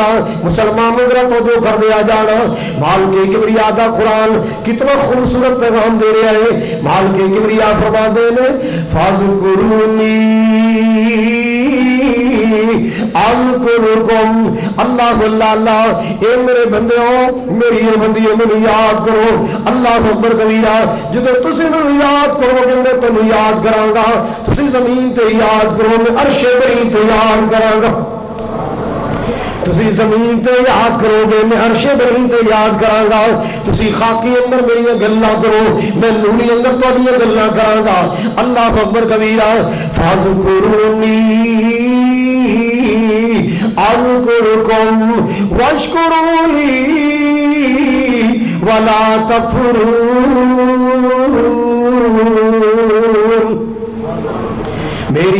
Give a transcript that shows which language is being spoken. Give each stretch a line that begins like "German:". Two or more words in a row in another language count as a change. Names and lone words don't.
Punjabi: مسلمان ذرا توجہ کر دیا جانا، مالک کبریا دا قرآن کتنا خوبصورت پیغام دے رہا ہے۔ مالک کبریا فرما دے نے
Arabic: فاذکرونی اذکرکم۔
Punjabi: اللہ اللہ اللہ، اے میرے بندے ہو، میری یہ بندی ہو، مینوں یاد کرو۔
Arabic: اللہ اکبر کبیرہ۔
Punjabi: جدو تسی مینوں یاد کرو گے میں تینوں یاد کراں گا، تسی زمین تے یاد کرو میں عرش برین تے یاد کراں گا، تسی زمین تے یاد کرو گے میں عرش برین تے یاد کراں گا تسی خاکی اندر میری گلاں کرو میں نوری اندر تہاڈیاں گلاں کراں گا
Arabic: اللہ اکبر کبیرہ فاذکرونی اذکرکم واشکروا لی ولا تکفرون
Punjabi: میری